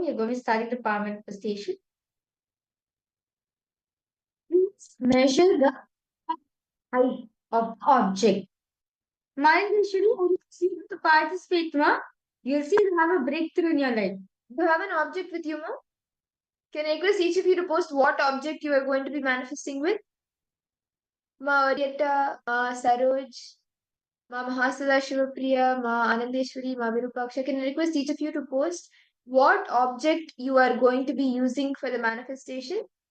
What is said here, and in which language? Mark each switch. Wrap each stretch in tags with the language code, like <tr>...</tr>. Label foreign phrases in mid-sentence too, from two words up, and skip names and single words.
<en>You're going to be starting the power manifestation. Please measure the height of the object. Mind usually when you see to participate, ma, you'll see you have a breakthrough in your life. Do you have an object with you, ma? Can I request each of you to post what object you are going to be manifesting with? Ma Aryata, Ma Saroj, Ma Mahasala Shivapriya, Ma Anandeshwari, Ma Virupaksha. Can I request each of you to post what object you are going to be using for the manifestation?</en>